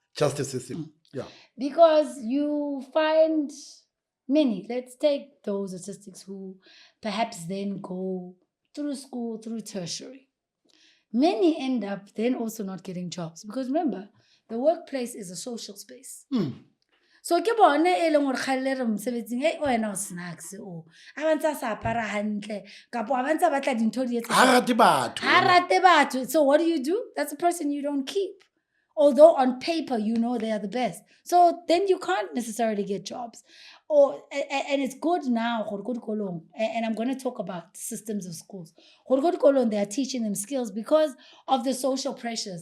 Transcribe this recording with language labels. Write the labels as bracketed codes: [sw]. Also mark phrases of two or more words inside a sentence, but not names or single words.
[en] Because you find many, let's take those autistics who perhaps then go through school, through tertiary. Many end up then also not getting jobs. Because remember, the workplace is a social space. [st] So ke bone e leng gore khalere mosebetsing wena o snacks o abantsa sa apara hantle kapo abantsa batla dintho di rate batho. [en] So what do? That's a person you don't keep. Although on paper they are the best. So then you can't necessarily get jobs. And it's good now, and I'm going to talk about systems of schools. They are teaching them skills because of the social pressures.